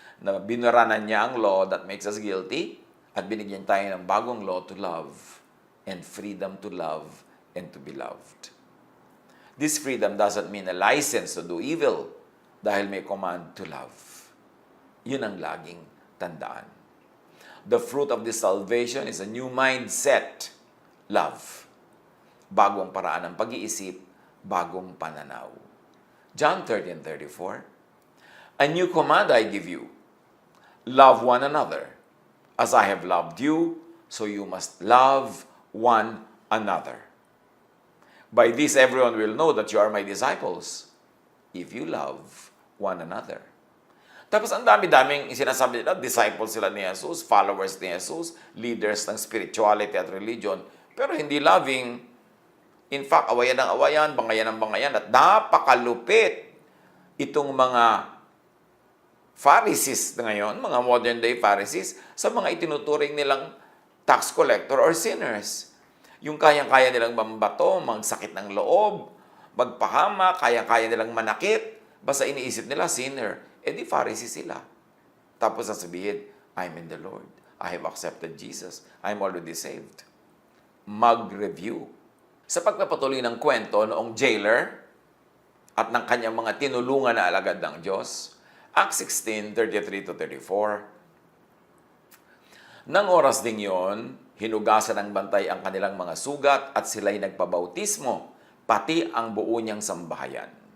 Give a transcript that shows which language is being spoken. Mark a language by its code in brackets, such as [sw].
[tl] Na binuranan niya ang [en] law that makes us guilty [tl] at binigyan tayo ng bagong [en] law to love and freedom to love and to be loved. This freedom doesn't mean a license to do evil [tl] dahil may [en] command to love. [tl] Yun ang laging tandaan. [en] The fruit of this salvation is a new mindset, love. [tl] Bagong paraan ng pag-iisip, bagong pananaw. [en] John 13:34, a new command I give you, love one another. As I have loved you, so you must love one another. By this everyone will know that you are my disciples, if you love one another. [tl] Tapos ang dami-daming sinasabi nila, disciples sila ni Jesus, followers ni Jesus, leaders ng spirituality at religion, pero hindi loving. [en] In fact, [tl] awayan ng awayan, bangayan ng bangayan, at napakalupit itong mga Pharisees ngayon, mga modern day Pharisees, sa mga itinuturing nilang tax collector or sinners. Yung kayang-kaya nilang mambato, magsakit ng loob, magpahama, kayang-kaya nilang manakit, basta iniisip nila sinner. Di Pharisee sila. Tapos sasabihin, [en] I'm in the Lord. I have accepted Jesus. I'm already saved. Mag-review. [tl] Sa pagpapatuloy ng kwento noong jailer at ng kanyang mga tinulungan na alagad ng Diyos, Acts 16:33-34, Nang oras ding yon, hinugasan ng bantay ang kanilang mga sugat at sila'y nagpabautismo, pati ang buo niyang sambahayan.